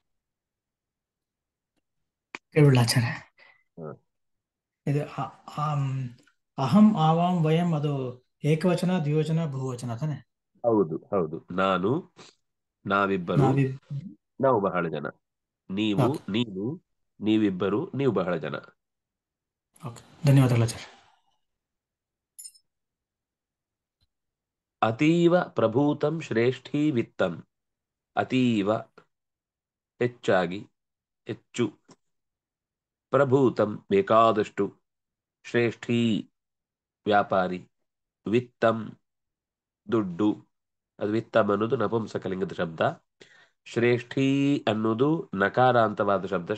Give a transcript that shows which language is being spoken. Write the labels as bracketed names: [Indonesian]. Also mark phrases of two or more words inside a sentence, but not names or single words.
[Kannada] ಕೇಳಾಚಾರ್ಯ, ಇದು [Sanskrit] ಅಹಂ ಆವಾಂ ವಯಂ [Kannada] ಅದು ಏಕವಚನ, ದ್ವಿವಚನ, ಬಹುವಚನ ತಾನೆ? ಹೌದು ಹೌದು. ನಾನು, ನಾವಿಬ್ಬರು, ನಾವು ಬಹಳ ಜನ. ನೀವು, ನೀನು, ನೀವಿಬ್ಬರು, ನೀವು ಬಹಳ ಜನ. ಧನ್ಯವಾದಗಳು ಆಚಾರ್ಯ. [Sanskrit] ಅತೀವ ಪ್ರಭೂತಂ ಶ್ರೇಷ್ಠೀ ವಿತ್ತಂ. [Kannada] ಅತೀವ ಹೆಚ್ಚಾಗಿ, ಹೆಚ್ಚು, ಪ್ರಭೂತಂ ಬೇಕಾದಷ್ಟು, ಶ್ರೇಷ್ಠೀ ವ್ಯಾಪಾರಿ, ವಿತ್ತಂ ದುಡ್ಡು. ಅದು ವಿತ್ತಂ ಅನ್ನೋದು ನಪುಂಸಕಲಿಂಗದ ಶಬ್ದ. ಶ್ರೇಷ್ಠೀ ಅನ್ನೋದು ನಕಾರಾಂತವಾದ ಶಬ್ದ.